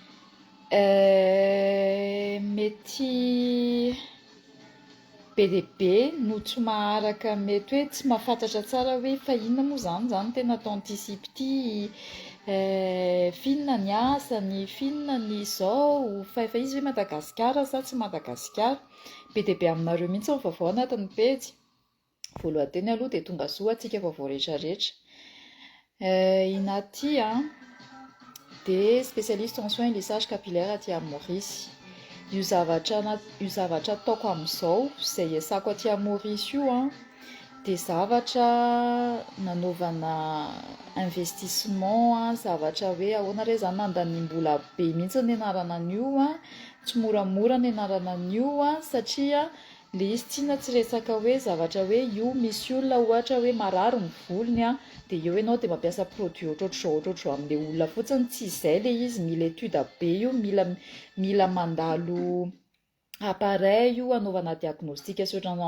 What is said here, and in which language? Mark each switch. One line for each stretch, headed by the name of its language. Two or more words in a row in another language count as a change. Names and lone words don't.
Malagasy: Mety be dia be no tsy maharaka mety hoe tsy mahafantatra tsara hoe fa inona moa zany tena atao antisipe ity, finona ny asany, finona ny izao, fa efa izy hoe Madagasikara sa tsy Madagasikara. Be dia be aminareo mihitsy ny vaovao anatin'ny pejy. Voalohanteny aloha dia tonga soa antsika vaovao rehetrarehetra. Inaty dia
French: spécialiste en soins et lissage capillaire
Malagasy: aty Maurice. Io zavatra ataoko amin'izao, izay iasako aty Maurice io dia zavatra nanaovana investissement, zavatra hoe ahoana re zany nandanimbola be mihitsy ny anarana an'io tsy moramora ny anarana an'io satria le izy tiana tsy resaka hoe zavatra hoe io misy olona ohatra hoe marary ny volony dia eo ianao dia mampiasa produit ohatrohatr'izao amin'ilay olona fotsiny, tsy izay le izy, mila étude be io, mila mandalo appareil io anaovana diagnostic sy ohatran'izany.